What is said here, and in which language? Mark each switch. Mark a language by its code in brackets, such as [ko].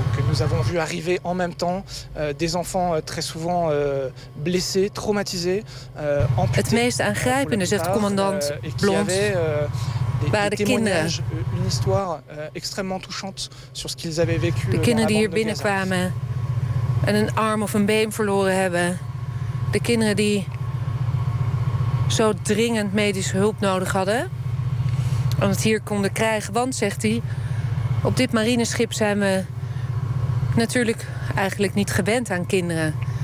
[fr] Nous avons vu arriver en même temps des enfants très souvent blessés, traumatisés, amputés. [nl] Het meest aangrijpende, zegt commandant Blond, waren de kinderen. [fr] Une histoire extrêmement touchante sur ce qu'ils avaient vécu. [nl] De kinderen die hier binnenkwamen en een arm of een been verloren hebben. De kinderen die zo dringend medische hulp nodig hadden om het hier konden krijgen. Want, zegt hij, op dit marineschip zijn we natuurlijk eigenlijk niet gewend aan kinderen.